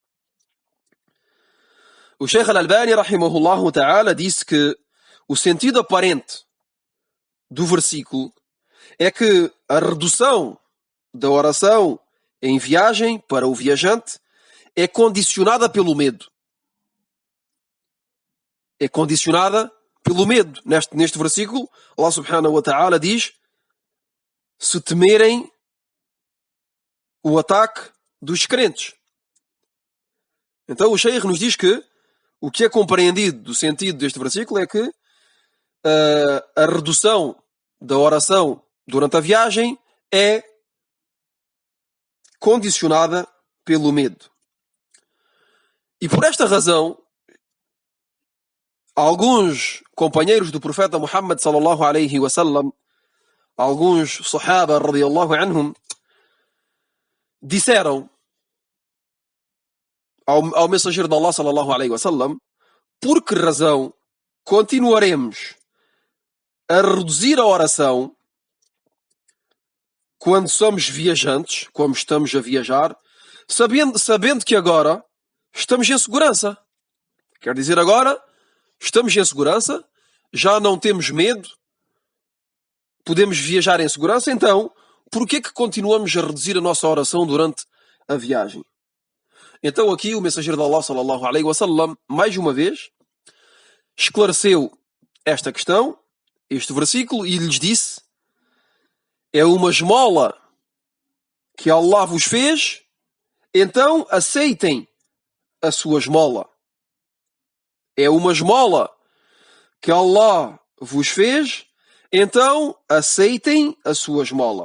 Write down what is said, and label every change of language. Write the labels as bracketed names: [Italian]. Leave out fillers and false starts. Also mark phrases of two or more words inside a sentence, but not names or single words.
[Portuguese] O Sheikh Al-Albani, [Arabic] رحمه الله تعالى, [Portuguese] disse que o sentido aparente do versículo é que a redução da oração em viagem para o viajante é condicionada pelo medo. É condicionada pelo medo. Neste versículo, Allah [Arabic] سبحانه وتعالى [Portuguese] diz: se temerem o ataque dos crentes. Então o Sheikh nos diz que o que é compreendido do sentido deste versículo é que a redução da oração durante a viagem é condicionada pelo medo. E por esta razão, alguns companheiros do profeta Muhammad [Arabic] صلى الله عليه وسلم, [Portuguese] alguns sahaba [Arabic] رضي الله عنهم, [Portuguese] disseram ao mensageiro de Allah [Arabic] صلى الله عليه وسلم: [Portuguese] por que razão continuaremos a reduzir a oração quando somos viajantes, como estamos a viajar, sabendo que agora estamos em segurança? Quer dizer, agora estamos em segurança, já não temos medo, podemos viajar em segurança, então por que continuamos a reduzir a nossa oração durante a viagem? Então aqui o mensageiro de Allah [Arabic] صلى الله عليه وسلم, [Portuguese] mais uma vez, esclareceu esta questão, este versículo, e lhes disse: é uma esmola que Allah vos fez, então aceitem a sua esmola. É uma esmola que Allah vos fez, então aceitem a sua esmola.